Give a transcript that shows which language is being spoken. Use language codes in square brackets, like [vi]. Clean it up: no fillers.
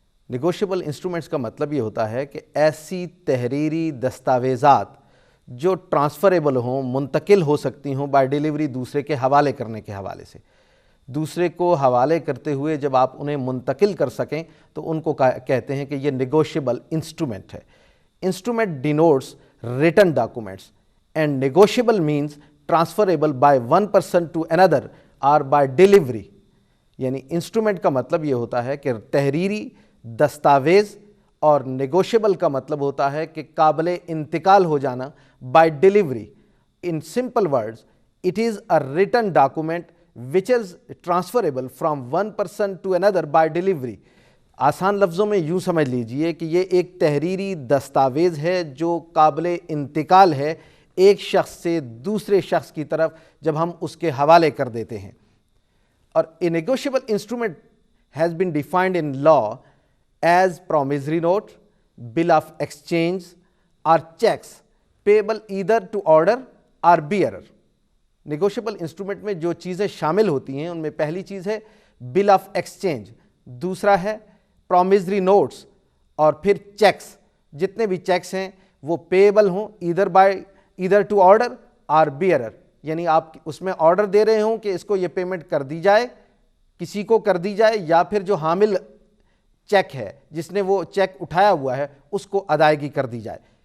[ur] Negotiable instruments کا مطلب یہ ہوتا ہے کہ ایسی تحریری دستاویزات جو ٹرانسفریبل ہوں، منتقل ہو سکتی ہوں بائی ڈیلیوری، دوسرے کے حوالے کرنے کے حوالے سے. دوسرے کو حوالے کرتے ہوئے جب آپ انہیں منتقل کر سکیں تو ان کو کہتے ہیں کہ یہ نیگوشیبل انسٹرومنٹ ہے. [en] Instrument denotes written documents and negotiable means transferable by one person to another or by delivery. [ur] یعنی انسٹرومنٹ کا مطلب یہ ہوتا ہے کہ تحریری دستاویز، اور نیگوشیبل کا مطلب ہوتا ہے کہ قابل انتقال ہو جانا by delivery. [en] In simple words it is a written document which is transferable from one person to another by delivery. [ur] آسان لفظوں میں یوں سمجھ لیجئے کہ یہ ایک تحریری دستاویز ہے جو قابل انتقال ہے ایک شخص سے دوسرے شخص کی طرف جب ہم اس کے حوالے کر دیتے ہیں. [en] اور a negotiable instrument has been defined in law as promissory note, bill of exchange or checks payable either to order or bearer. [ur] Negotiable instrument میں جو چیزیں شامل ہوتی ہیں ان میں پہلی چیز ہے بل آف ایکسچینج، دوسرا ہے پرومسری نوٹس، اور پھر چیکس. جتنے بھی چیکس ہیں وہ پیبل ہوں [en] either to order اور bearer, [ur] یعنی آپ اس میں آرڈر دے رہے ہوں کہ اس کو یہ پیمنٹ کر دی جائے، کسی کو کر دی جائے، یا پھر جو حامل چیک ہے جس نے وہ چیک اٹھایا ہوا ہے اس کو ادائیگی کر دی جائے.